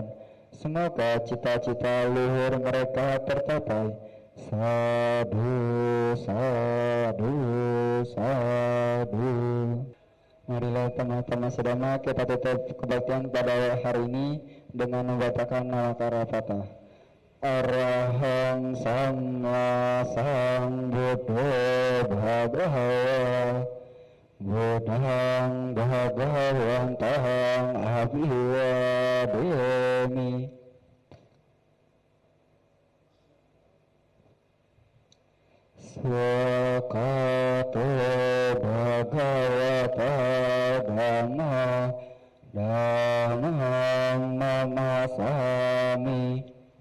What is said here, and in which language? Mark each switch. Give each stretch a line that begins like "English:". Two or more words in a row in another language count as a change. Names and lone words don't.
Indonesian: Semoga cita-cita luhur mereka tercapai.
Pali: Sadu, sadu, sadu.
Indonesian: Marilah teman-teman sedama kita tutup kebaktian pada hari ini dengan membacakan Nawakara Patah.
Pali: Arahang Sama Sambuddho Bhagawa Buddhang Bhagawantahang Abhiwademi. Swakato Bhagavata Dhamma Dhammang Namasami.